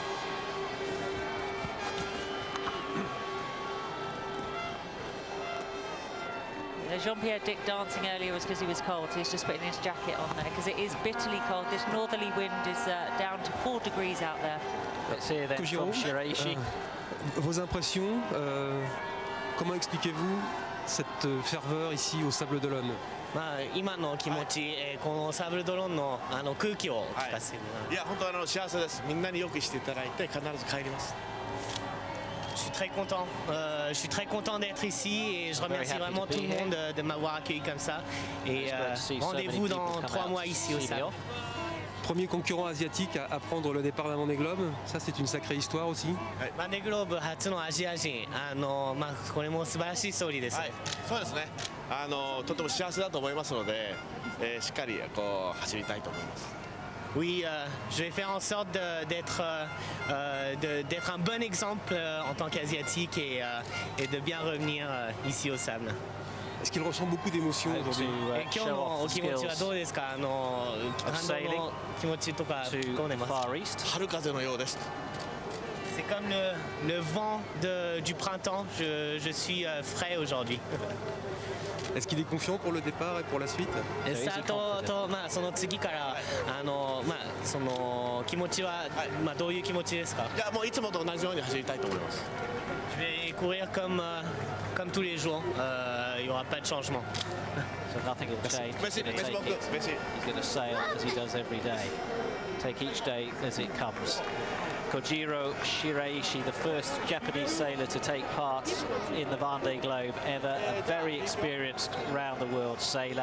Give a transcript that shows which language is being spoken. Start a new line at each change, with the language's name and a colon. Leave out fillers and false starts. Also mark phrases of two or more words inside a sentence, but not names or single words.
English: Jean-Pierre Dick dancing earlier was because he was cold, so he's just putting his jacket on there because it is bitterly cold. This northerly wind is down to 4 degrees out there. Let's hear then from Shiraishi.
French: Vos impressions, comment expliquez-vous cette ferveur ici au Sable d'Olonne?
Japanese: 今の気持ち、このサブルドローンの空気を聞かせてもらう。いや、本当幸せです。みんなによくしていただいて必ず帰ります。
French: Je suis très content. Je suis très content d'être ici et je remercie vraiment tout le monde de m'avoir accueilli comme ça. Et rendez-vous dans 3 mois ici au Sable. Premier concurrent asiatique à prendre le départ d'un Vendée Globe, ça c'est une sacrée histoire aussi.
Japanese: Vendée Globe 初のアジア人、これも素晴らしいストーリーです。はい、そうですね。とても幸せだと思いますので、しっかりこう走りたいと思います。
French: Oui, je vais faire en sorte d'être un bon exemple en tant qu'asiatique et de bien revenir ici au Sable. Est-ce qu'il ressent beaucoup d'émotions aujourd'hui?
Japanese: 今日のお気持ちはどうですか？感動の気持ちとかどう出ます？春風のようです。
French: C'est comme le vent du printemps. Je suis frais aujourd'hui. Est-ce qu'il est confiant pour le départ et pour la suite?
Japanese: スタートとその次からその気持ちはどういう気持ちですか？いやもういつもと同じように走りたいと思います。
French: Je vais courir comme tous les jours. Il y aura pas de changement.
English: So nothing will change. He's going to sail as he does every day. Take each day as it comes. Kojiro Shiraishi, the first Japanese sailor to take part in the Vendée Globe ever, a very experienced round-the-world sailor.